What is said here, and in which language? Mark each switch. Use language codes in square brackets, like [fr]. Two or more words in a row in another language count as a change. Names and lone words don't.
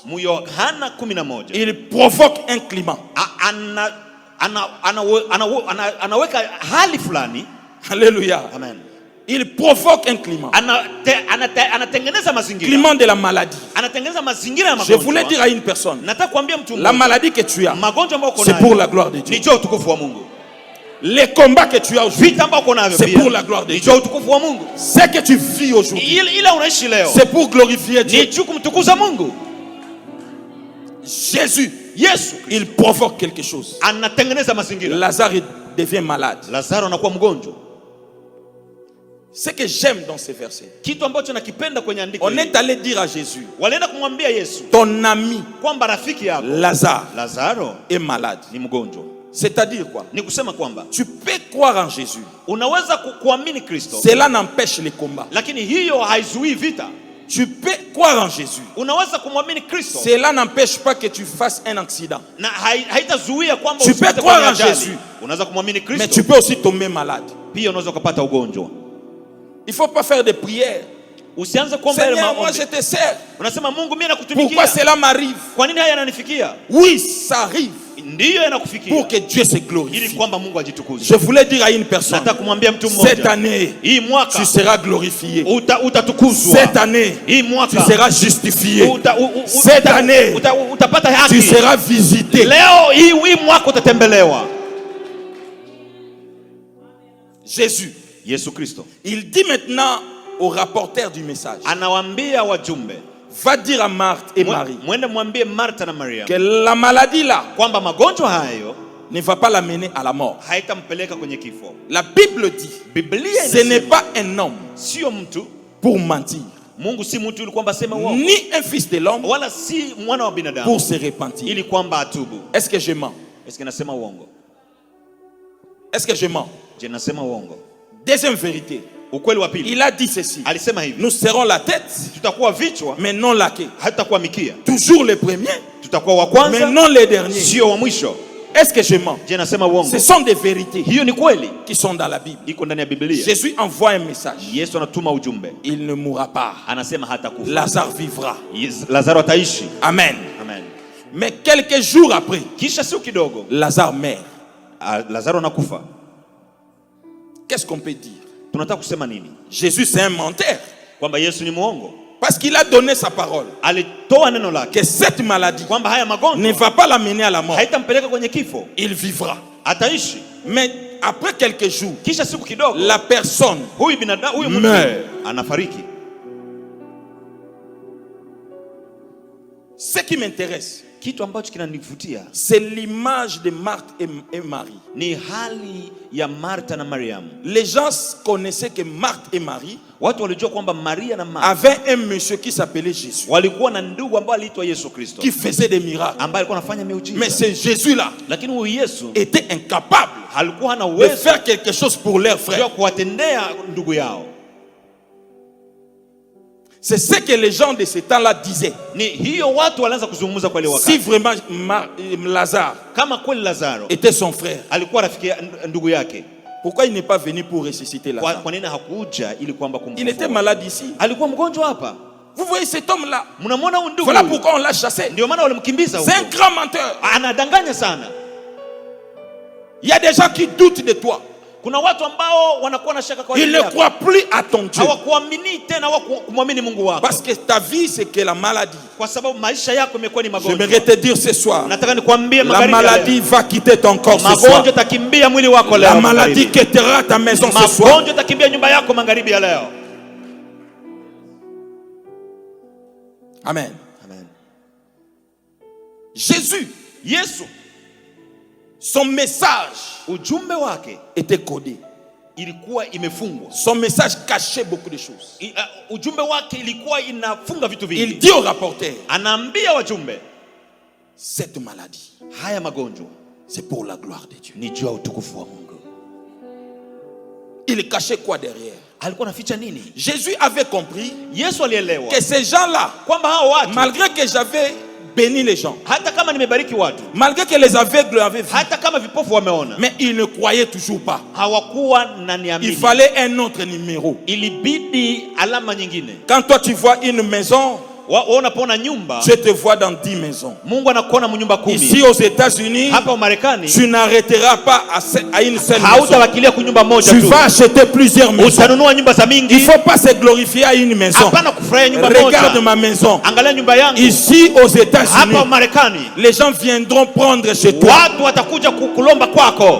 [sw] Mu Yohana 11, [fr] il provoque un climat. [sw] Anaweka hali fulani. [fr] Alléluia. Amen. Il provoque un climat. [sw] Anatengeneza mazingira. [fr] Climat de la maladie. [sw] Anatengeneza mazingira ya [fr] Je [sw] magonjwa. [fr] voulais dire à une personne, [sw] Nataka kuambia mtu [fr] la maladie que tu as, [sw] magonjwa ambayo uko [fr] c'est [sw] nayo [fr] pour la gloire de Dieu. [sw] ni utukufu wa Mungu. [fr] Les combats que tu as aujourd'hui, [sw] Vita ambao uko navyo [fr] c'est [sw] pia [fr] pour la gloire de [sw] ni [fr] Dieu. [sw] utukufu wa Mungu. [fr] Ce que tu vis aujourd'hui, [sw] Ile unaishi leo [fr] c'est pour glorifier Dieu. [sw] ni kumtukuza Mungu. [fr] Jésus, [sw] Yesu [fr] il provoque quelque chose. [sw] anatengeneza mazingira. [fr] Lazare devient malade. [sw] Lazaro anakuwa mgonjwa. [fr] Ce que j'aime dans ces versets, [sw] Kitu ambacho nakipenda kwenye andiko [fr] on [sw] hili, [fr] est allé dire à Jésus, [sw] walienda kumwambia Yesu [fr] ton ami [sw] kwamba rafiki yako [fr] Lazare est malade. [sw] ni mgonjwa. [fr] C'est-à-dire quoi? [sw] Ni kusema kwamba [fr] Tu peux croire en Jésus. [sw] unaweza kuamini Kristo, [fr] Cela n'empêche les combats. [sw] lakini hiyo haizuii vita. [fr] Tu peux croire en Jésus. [sw] Unaweza kumwamini Kristo, [fr] Cela n'empêche pas que tu fasses un accident. [sw] na haitazuia kwamba [fr] Tu peux [sw] usipate [fr] croire [sw] kwenye [fr] en [sw] ajali. [fr] Jésus. [sw] Unaweza kumwamini [fr] Mais [sw] Kristo, [fr] tu peux aussi tomber malade. [sw] pia unaweza kupata ugonjwa. [fr] Il ne faut pas faire des prières. [sw] Usianze kuomba ile [fr] Seigneur, moi [sw] maombi. [fr] je te sers. [sw] Unasema Mungu, mimi [fr] Pourquoi [sw] nakutumikia. [fr] cela m'arrive? [sw] Kwa nini haya yananifikia? [fr] Oui, ça arrive [sw] Ndiyo yanakufikia [fr] pour que Dieu se [sw] ili [fr] glorifie. [sw] kwamba Mungu ajitukuze. [fr] Je voulais dire à une personne, [sw] Nataka kumwambia mtu [fr] cette [sw] mmoja, [fr] année, [sw] hii mwaka [fr] tu seras glorifié. [sw] utatukuzwa. [fr] Cette année, [sw] Hii [fr] tu [sw] mwaka [fr] seras justifié. Cette Cette année, [sw] utapata haki. [fr] tu seras visité. [sw] Leo hii mwaka utatembelewa. [fr] Jésus, [sw] Yesu Kristo [fr] il dit maintenant au rapporteur du message, [sw] anawaambia wajumbe, [fr] va dire à Marthe et Marie [sw] mwende mwambie Martha na Maria [fr] que la maladie là [sw] kwamba magonjwa hayo [fr] ne va pas l'amener à la mort. [sw] haitampeleka kwenye kifo. [fr] La Bible dit, [sw] Biblia [fr] ce n'est [sw] inasema [fr] pas un homme [sw] sio mtu, [fr] pour mentir, [sw] Mungu si mtu ili kwamba sema uongo, [fr] ni un fils de l'homme [sw] wala si mwana wa binadamu [fr] pour se repentir. [sw] ili kwamba atubu. [fr] Est-ce que je mens? Est-ce que [sw] nasema uongo? [fr] Est-ce que je mens? [sw] Je nasema uongo? [fr] Deuxième vérité, [sw] Ukweli wa pili, [fr] il a dit ceci, [sw] alisema hivi, [fr] nous serons la tête, [sw] tutakuwa vichwa [fr] mais non la queue. [sw] hatutakuwa mikia, [fr] Toujours les premiers, [sw] tutakuwa wa [fr] mais [sw] kwanza [fr] non les derniers. [sw] sio wa mwisho. [fr] Est-ce que je mens? [sw] Je nasema uongo? [fr] Ce sont des vérités [sw] Hiyo ni kweli, [fr] qui sont dans la Bible. [sw] iko ndani ya Biblia. [fr] Jésus envoie un message. [sw] Yesu anatuma ujumbe, [fr] Il ne mourra pas. [sw] anasema hatakufa. [fr] Lazare vivra. [sw] Lazaro ataishi. [fr] Amen. [sw] Amen. [fr] Mais quelques jours après, [sw] Kisha sio kidogo, [fr] Lazare meurt. [sw] Lazaro anakufa. [fr] Qu'est-ce qu'on peut dire? [sw] Tunataka kusema nini? [fr] Jésus c'est un menteur. [sw] Kwamba Yesu ni muongo. [fr] Parce qu'il a donné sa parole. [sw] Alitoa neno lake [fr] Que cette maladie [sw] kwamba haya [fr] ne [sw] magonjwa [fr] va pas l'amener à la mort. [sw] haitampeleka kwenye kifo, [fr] Il vivra. [sw] ataishi. [fr] Mais après quelques jours, [sw] Kisha siku kidogo, [fr] la personne [sw] huyu binadamu, huyu mtu [fr] meurt. [sw] anafariki. [fr] Ce qui m'intéresse, [sw] Kitu ambacho kinanivutia [fr] c'est l'image de Marthe et Marie. [sw] ni hali ya Martha na Mariam. [fr] Les gens connaissaient que Marthe et Marie [sw] Watu walijua kwamba Maria na Martha [fr] avaient un monsieur qui s'appelait Jésus, [sw] walikuwa na ndugu ambao aliitwa Yesu Kristo, [fr] qui faisait des miracles. [sw] ambaye alikuwa anafanya miujiza. [fr] Mais ce Jésus-là [sw] Lakini huyu Yesu [fr] était incapable [sw] alikuwa hana [fr] de [sw] uwezo [fr] faire quelque chose pour leurs [sw] wa [fr] frères. [sw] kuwatendea ndugu yao. [fr] C'est ce que les gens de ce temps-là disaient. [sw] Ni hiyo watu walianza kuzungumza kwa ile [fr] Si [sw] wakati, [fr] vraiment Lazare [sw] kama kweli Lazaro [fr] était son frère, [sw] alikuwa rafiki ndugu yake, [fr] pourquoi il n'est pas venu pour ressusciter Lazare? [sw] kwa nini hakuja ili kwamba [fr] Il était [sw] kumfufua? [fr] malade ici. [sw] Alikuwa mgonjwa hapa. [fr] Vous voyez cet homme-là? [sw] Mnamwona huyu ndugu [fr] Voilà [sw] huyu? [fr] pourquoi on l'a chassé. [sw] Ndio maana walimkimbiza [fr] C'est un [sw] huko. [fr] grand menteur. [sw] Anadanganya sana. [fr] Il y a des gens qui doutent de toi. [sw] Kuna watu ambao wanakuwa na shaka kwa [fr] Ils ne croient plus à ton Dieu. [sw] Hawakuamini tena, hawakumwamini Mungu wako. [fr] Parce que ta vie c'est que la maladie. [sw] Kwa sababu maisha yako imekuwa ni magonjwa. [fr] J'aimerais te dire ce soir. [sw] Nataka nikwambie [fr] La maladie va quitter ton corps ce soir. [sw] Magonjwa takimbia mwili wako leo. [fr] La maladie quittera ta maison ce soir. [sw] Magonjwa takimbia nyumba yako magharibi ya leo. [fr] Amen. [sw] Amen. [fr] Jésus, [sw] Yesu, [fr] son message [sw] ujumbe wake [fr] était codé. [sw] ilikuwa imefungwa. [fr] Son message cachait beaucoup de choses. [sw] Ujumbe wake ilikuwa inafunga vitu vingi. [fr] Il dit au rapporteur, [sw] anaambia wajumbe, [fr] cette maladie, [sw] haya magonjwa [fr] c'est pour la gloire de Dieu. [sw] ni juu ya utukufu wa Mungu. [fr] Il cachait quoi derrière? [sw] Alikuwa anaficha nini? [fr] Jésus avait compris [sw] Yesu alielewa [fr] que ces gens-là, [sw] kwamba hao watu, [fr] malgré que j'avais béni les gens, [sw] hata kama nimebariki watu, [fr] malgré que les aveugles avaient vu, [sw] hata kama vipofu wameona, [fr] mais ils ne croyaient toujours pas. [sw] hawakuwa na niamini. [fr] Il fallait un autre numéro. [sw] Ilibidi alama nyingine. [fr] Quand toi tu vois une maison, [sw] unapoona nyumba, [fr] Dieu te voit dans 10 maisons. [sw] Mungu anakuona mnyumba 10. [fr] Ici aux États-Unis, [sw] hapa Marekani, [fr] tu n'arrêteras pas à une seule maison. [sw] hautawakilia kunyumba moja [fr] Tu [sw] tu. [fr] vas acheter plusieurs maisons. [sw] Utanunua nyumba za mingi. [fr] Il ne faut pas se glorifier à une maison. [sw] Hapana kufurahia nyumba moja. [fr] Regarde ma maison. [sw] Angalia nyumba yangu. [fr] Ici aux États-Unis, [sw] hapa Marekani, [fr] les gens viendront prendre chez toi. [sw] watu watakuja kulomba kwako.